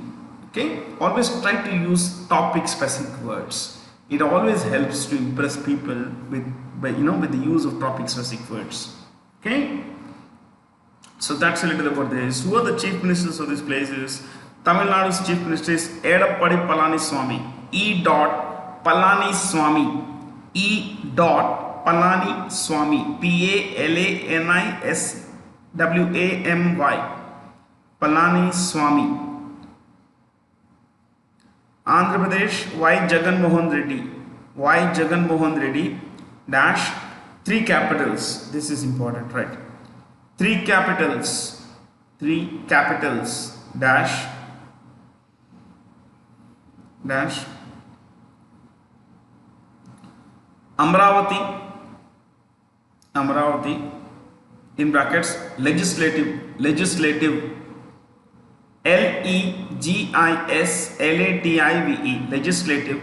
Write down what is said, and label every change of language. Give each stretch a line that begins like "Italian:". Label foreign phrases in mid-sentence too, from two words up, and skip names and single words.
English: Okay, always try to use topic specific words. It always helps to impress people with the use of topic specific words. Okay, so that's a little about this. Who are the chief ministers of these places? Tamil Nadu's chief minister is Edappadi Palaniswamy. E. Palaniswamy. E. Palaniswamy. Palaniswamy. Palaniswamy. Andhra Pradesh, Y. Jaganmohan Reddy. Y. Jaganmohan Reddy dash 3 capitals. This is important, right? 3 capitals. 3 capitals dash Amravati in brackets legislative legislative legislative.